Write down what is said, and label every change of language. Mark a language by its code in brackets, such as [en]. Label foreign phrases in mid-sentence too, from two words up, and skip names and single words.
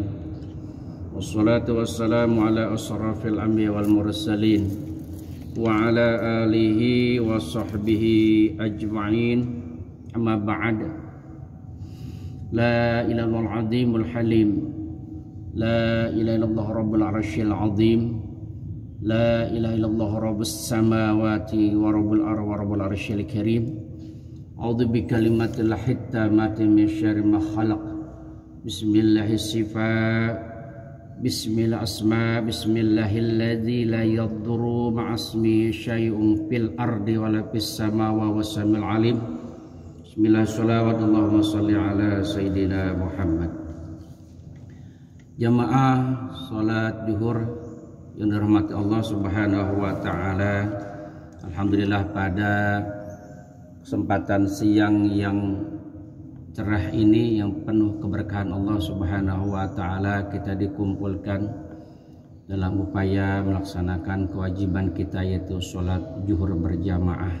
[ar] والصلاة والسلام على أشرف الأنبياء والمرسلين وعلى آله وصحبه أجمعين. أما بعد لا إله إلا الله العظيم الحليم لا إله إلا الله رب العرش العظيم لا إله إلا الله رب السماوات ورب الأرض ورب العرش الكريم. أعوذ بكلمات التامات من شر ما خلق. بسم الله الشفاء بسم الله أسما بسم الله الذي لا يضر مع اسمه شيء في الأرض ولا في السماوات والسميع العليم. Bismillah sholawat اللهم صل على سيدنا محمد. [id] Jamaah salat zuhur yang dirahmati Allah [ar] سبحانه وتعالى. [id] Alhamdulillah pada kesempatan siang yang cerah ini, yang penuh keberkahan Allah [ar] سبحانه وتعالى, [id] kita dikumpulkan dalam upaya melaksanakan kewajiban kita, yaitu salat zuhur berjamaah.